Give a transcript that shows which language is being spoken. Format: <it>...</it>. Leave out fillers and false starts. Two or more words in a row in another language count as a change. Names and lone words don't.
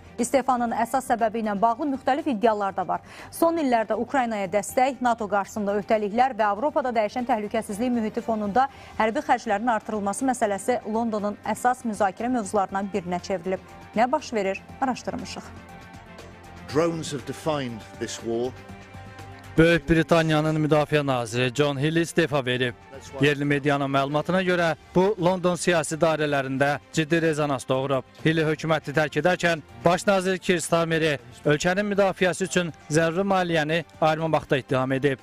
<az>İstefanın əsas səbəbi ilə bağlı müxtəlif iddialar da var. Son illərdə Ukraynaya dəstək, NATO qarşısında öhdəliklər və Avropada dəyişən təhlükəsizlik mühiti fonunda hərbi xərclərin artırılması məsələsi Londonun əsas müzakirə mövzularından birinə çevrilib. Nə baş verir? Araşdırmışıq.</az> <en>Drones have defined this war.</en> <az>Böyük Britaniyanın müdafiə naziri John Hill istefa verib. Yerli medianın məlumatına görə bu London siyasi dairələrində ciddi rezonans doğurub. Hill hökuməti tərk edərkən baş nazir Keir Starmeri ölkənin müdafiəsi üçün zəruri maliyyəni ayırmamaqda ittiham edib.</az>